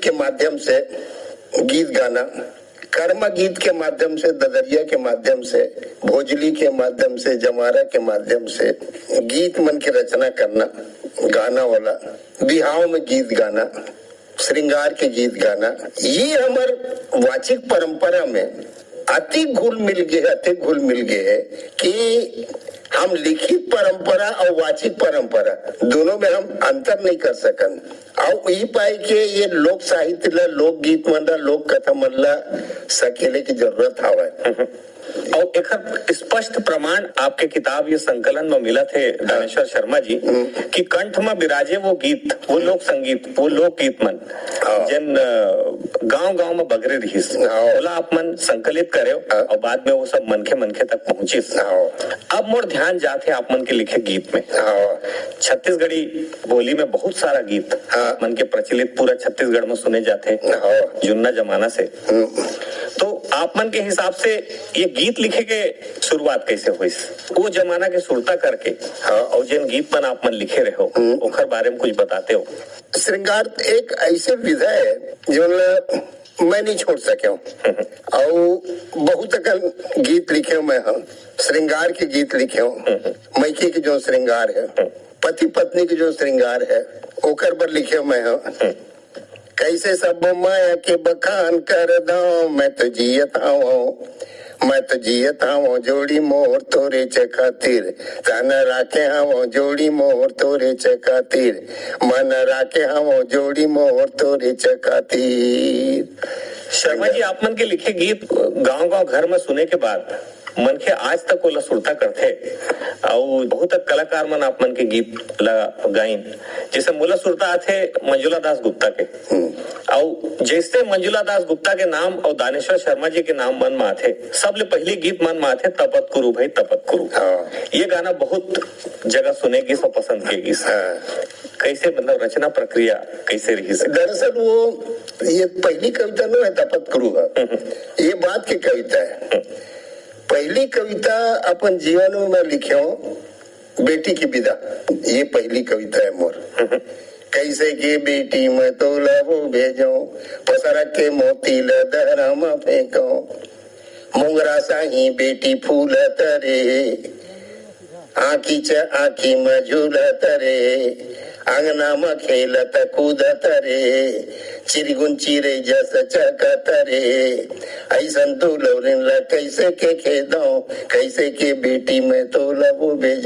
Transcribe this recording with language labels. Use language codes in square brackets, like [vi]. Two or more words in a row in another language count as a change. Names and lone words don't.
[hne] के माध्यम से गीत गाना, कर्मा गीत के माध्यम से, ददरिया के माध्यम से, भोजली के माध्यम से, जमारा के माध्यम से गीत मन की रचना करना, गाना वाला, बिहाव में गीत गाना, श्रृंगार के गीत गाना, ये हमार वाचिक परंपरा में अति घुल मिल गए कि हम लिखित परंपरा और वाचिक परंपरा दोनों में हम अंतर नहीं कर सकन। और यही पाए के ये लोक साहित्य ला, लोक गीत मन ला, लोक कथा मन ला सकेले की जरूरत हवा। और एक स्पष्ट प्रमाण आपके किताब ये संकलन में मिला थे दानेश्वर शर्मा जी कि कंठ में विराजे वो गीत, वो लोक संगीत, वो लोकगीत मन जिन गांव-गांव में बगरे रही बोला आप मन संकलित करे और बाद में वो सब मनखे तक पहुंची। अब मोर ध्यान जाते आप मन के लिखे गीत में। छत्तीसगढ़ी बोली में बहुत सारा गीत मन के प्रचलित पूरा छत्तीसगढ़ में सुने जाते जुन्ना जमाना से। तो आप मन के हिसाब से ये गीत लिखे के शुरुआत कैसे हुई? वो जमाना के सुरता करके और जिन गीत मन आप मन लिखे रहे हो ओखर बारे में कुछ बताते हो? श्रृंगार एक ऐसे विधा है जो मैं नहीं छोड़ सके और बहुत अकन गीत लिखे हूँ मैं। श्रृंगार के गीत लिखे हूँ, मैके के जो श्रृंगार है, पति पत्नी के जो श्रृंगार है ओकर पर लिखे मैं। कैसे सब माया के बखान कर दो, मैं तो जियत हूँ जोड़ी मोर तोरे खातिर, तन राखे हूँ जोड़ी मोर तोरे खातिर, मन राखे हूँ जोड़ी मोर तोरे खातिर। शर्मा जी आप मन के लिखे गीत गांव-गांव घर में सुने के बाद मन के आज तक वो सुरता करते और बहुत कलाकार मन आप मन के गीत गाइन जैसे मोला सुरता आते मंजुला दास गुप्ता के और जैसे मंजुला दास गुप्ता के नाम और दानेश्वर शर्मा जी के नाम मन में आते सबले पहले गीत मन में आते तपत कुरु भाई तपत कुरु। ये गाना बहुत जगह सुने की सब पसंद किएगी। कैसे मतलब रचना प्रक्रिया कैसे रही? दरअसल वो ये पहली कविता न है तपत कुरु, ये बात की कविता है। पहली कविता अपन जीवन में लिखे हूँ बेटी की विदा, ये पहली कविता है मोर। कैसे के बेटी में तो लबो भेजो, पसरा के मोती लहरा में फेंको, मुंगरा साही बेटी फूल तरे, आँखी में झूल तरे, अंगना में खेलत कूदत रे, चिरगुन चिरे जस चकत रे, ऐसन तो लौरिन ला कैसे के खेदो, कैसे के बेटी में तो लबो भेजो।